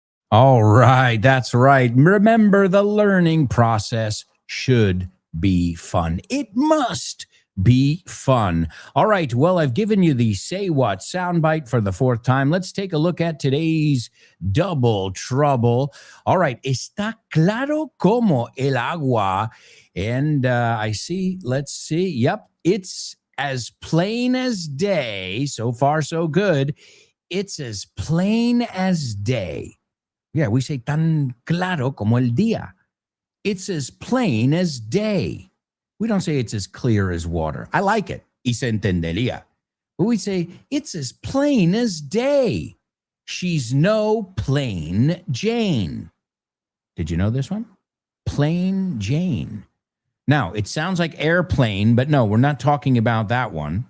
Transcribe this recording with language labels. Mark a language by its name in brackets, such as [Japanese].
[English] All right, that's right. Remember, the learning process should be fun. It must be fun. All right, well, I've given you the Say What soundbite for the fourth time. Let's take a look at today's double trouble. All right, [Spanish] está claro como el agua. [English] And I see, let's see. Yep, it's as plain as day. So far, so good. It's as plain as day. Yeah, we say [Spanish] tan claro como el día. [English] It's as plain as day. We don't say it's as clear as water. I like it. [Spanish] Y se entendería. [English] But we say it's as plain as day. She's no plain Jane. Did you know this one? Plain Jane. Now, it sounds like airplane, but no, we're not talking about that one.